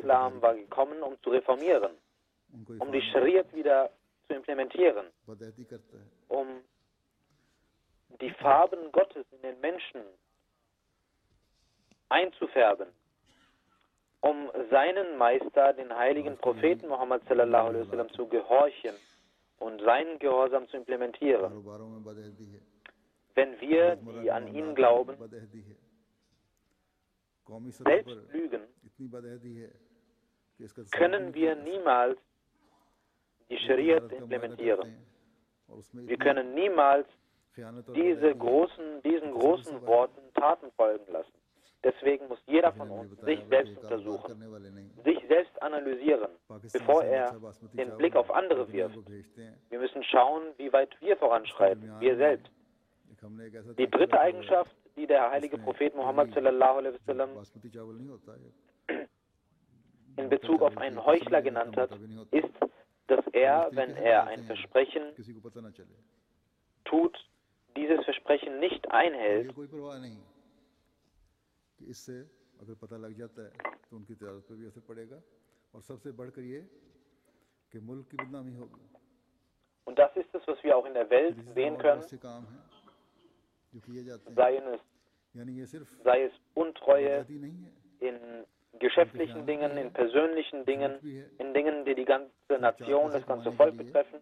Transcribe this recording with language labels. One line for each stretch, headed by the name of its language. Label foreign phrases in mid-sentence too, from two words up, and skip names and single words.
German: war gekommen, um zu reformieren, um die Schariat wieder zu implementieren, um die Farben Gottes in den Menschen einzufärben, um seinen Meister, den heiligen Propheten Muhammad
Arabic: صلى الله عليه وسلم,
German: zu gehorchen und seinen Gehorsam zu implementieren. Wenn wir, die an ihn glauben, selbst lügen, können wir niemals die Schariat implementieren. Wir können niemals diesen großen Worten Taten folgen lassen. Deswegen muss jeder von uns sich selbst untersuchen, sich selbst analysieren, bevor er den Blick auf andere wirft. Wir müssen schauen, wie weit wir voranschreiten, wir selbst. Die dritte Eigenschaft, die der heilige Prophet Muhammad
Arabic: صلى الله عليه وسلم
German: in Bezug auf einen Heuchler genannt hat, ist, dass er, wenn er ein Versprechen tut, dieses Versprechen nicht einhält, und das ist es, was wir auch in der Welt sehen können, sei es Untreue in geschäftlichen Dingen, in persönlichen Dingen, in Dingen, die die ganze Nation, das ganze Volk betreffen.